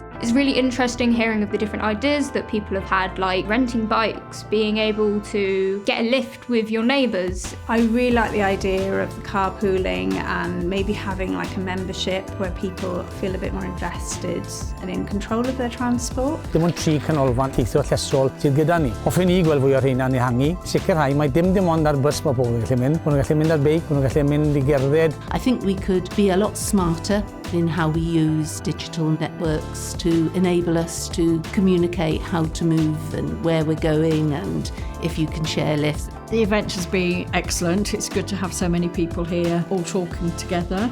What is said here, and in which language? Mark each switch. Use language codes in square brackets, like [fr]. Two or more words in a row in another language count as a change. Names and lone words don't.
[en] It's really interesting hearing of the different ideas that people have had, like renting bikes, being able to get a lift with your neighbours. I really like the idea of the carpooling and maybe having like a membership where people feel a bit more invested and in control of their transport. [cy] Dim ond 3 canolfan teithio llesol sydd gyda ni. Hoffwn ni gweld fwy o'r rheina'n ehangu. Sicrhau mai dim ond ar bus mae pobl yn gallu mynd. Maen nhw'n gallu mynd ar beic, maen nhw'n gallu mynd I gerdded. [en] I think we could be a lot smarter in how we use digital networks to enable us to communicate how to move and where we're going, and if you can share lifts. The event has been excellent. It's good to have so many people here all talking together.